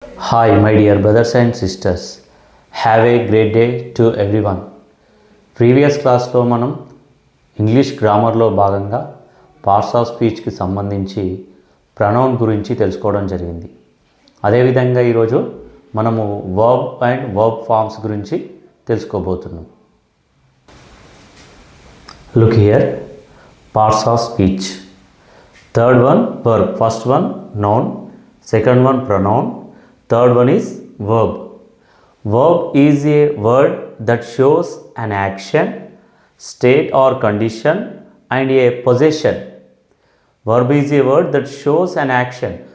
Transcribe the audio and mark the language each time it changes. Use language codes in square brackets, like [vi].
[en] Hi, my dear brothers and sisters. Have a great day to everyone. [te] Previous క్లాస్లో మనం English గ్రామర్లో భాగంగా parts of స్పీచ్కి సంబంధించి pronoun గురించి తెలుసుకోవడం జరిగింది. అదేవిధంగా ఈరోజు మనము వర్బ్ అండ్ వర్బ్ ఫార్మ్స్ గురించి తెలుసుకోబోతున్నాం. [en] Look here, parts of speech. Third one verb, first one noun, second one pronoun, third one is verb. Verb is a word that shows an action, state or condition and a possession. Verb is a word that shows an action.